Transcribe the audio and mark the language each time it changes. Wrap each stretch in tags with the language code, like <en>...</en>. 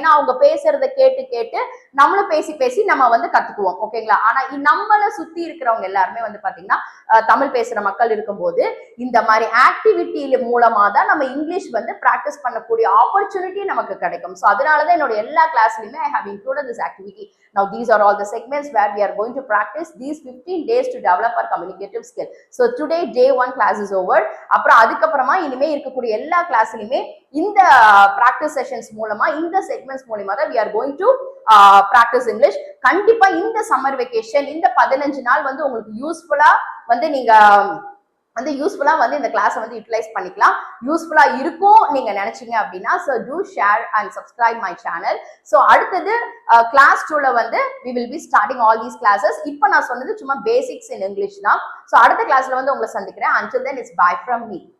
<ta>ஏன்னா அவங்க பேசுறத கேட்டு நம்மளும் பேசி நம்ம வந்து கத்துக்குவோம். ஓகேங்களா? ஆனா நம்மள சுத்தி இருக்கிறவங்க எல்லாருமே வந்து பாத்தீங்கன்னா தமிழ் பேசுற மக்கள் இருக்கும்போது இந்த மாதிரி ஆக்டிவிட்டி மூலமா தான் நம்ம இங்கிலீஷ் வந்து பிராக்டிஸ் பண்ணக்கூடிய ஆப்பர்ச்சுனிட்டி நமக்கு கிடைக்கும். ஸோ அதனாலதான் என்னோட எல்லா கிளாஸ்லயுமே</ta> <en>I have included this activity. Now these are all the segments where we are going to practice these 15 days to develop our communicative skill. So today day 1 class is over.</en> <ta>அப்புறம் அதுக்கப்புறமா இனிமே இருக்கக்கூடிய எல்லா கிளாஸ்லயுமே இந்த practice sessions மூலமா இந்த segments மூலமா தான்</ta> <en>we are going to practice English.</en> <ta>கண்டிப்பா இந்த சம்மர் வெக்கேஷன் இந்த 15 நாள் வந்து உங்களுக்கு யூஸ்ஃபுல்லா வந்து நீங்க வந்து யூஸ்ஃபுல்லா வந்து இந்த கிளாஸை வந்து யூட்டிலைஸ் பண்ணிக்கலாம். யூஸ்ஃபுல்லா இருக்கும் நீங்க நினைச்சீங்க அப்படின்னா</ta> <en>So to share and subscribe my channel. So</en> <ta>அடுத்தது கிளாஸ் 2ல வந்து</ta> <en>we will be starting all these classes.</en> <ta>இப்போ நான் சொன்னது சும்மா பேசிக்ஸ் இன் இங்கிலீஷ் தான். ஸோ அடுத்த கிளாஸ்ல வந்து உங்களை சந்திக்கிறேன்.</ta> <en>until then it's bye from me.</en>